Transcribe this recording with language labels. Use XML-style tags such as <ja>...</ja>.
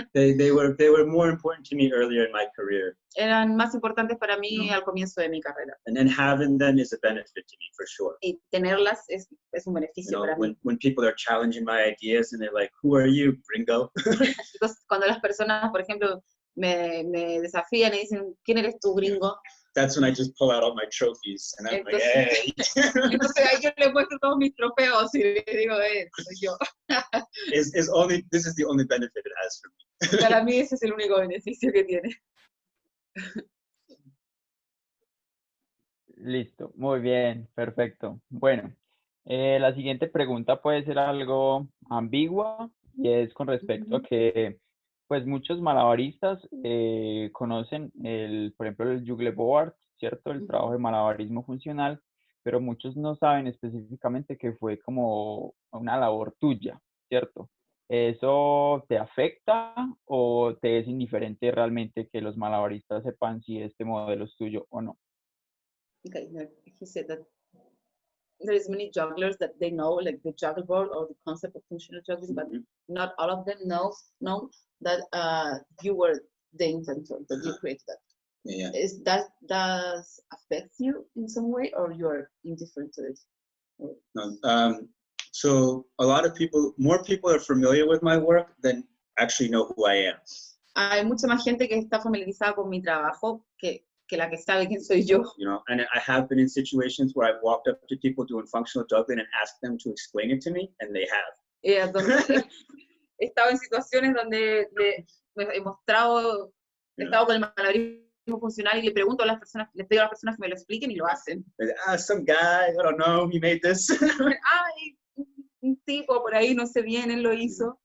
<en>They were more important to me earlier in my career.</en> <es>Eran más importantes para mí al comienzo de mi carrera.</es> <en>And then having them is a benefit to me for sure.</en> <es>Y tenerlas es un beneficio para mí.</es> <en>When people are challenging my ideas and they're like, "Who are you, gringo?"</en> <es>Entonces, cuando las personas, por ejemplo, me desafían y dicen, ¿quién eres tú, gringo?</es> <en>That's when I just pull out all my trophies and I'm like, "Hey."</en> <es>Entonces ahí yo le muestro todos mis trofeos y le digo, soy yo.</es> <en>This is the only benefit it has for me.</en> <es>Para mí ese es el único beneficio que tiene. Listo, muy bien, perfecto. Bueno, la siguiente pregunta puede ser algo ambigua y es con respecto a que pues muchos malabaristas conocen por ejemplo el Juggle board, ¿cierto? El trabajo de malabarismo funcional, pero muchos no saben específicamente que fue como una labor tuya, ¿cierto? ¿Eso te afecta o te es indiferente realmente que los malabaristas sepan si este modelo es tuyo o no?</es> <en>Okay, he said that there is many jugglers that they know, like the juggle board or the concept of functional juggling, but not all of them know that you were the inventor, that you created that. Yeah. Does affect you in some way, or you're indifferent to it? No. So a lot of more people are familiar with my work than actually know who I am.</en> <es>Hay mucha más gente que está familiarizada con mi trabajo que la que sabe quién soy yo.</es> <en>You know, and I have been in situations where I've walked up to people doing functional juggling and asked them to explain it to me, and they have.</en> <es>He estado en situaciones donde he mostrado, he estado con el malabarismo funcional y le pregunto a las personas, les pido a las personas que me lo expliquen y lo hacen.</es> <en>Some guy, I don't know, he made this.</en> <es>Ay, un tipo por ahí, no sé bien, él lo hizo.</es>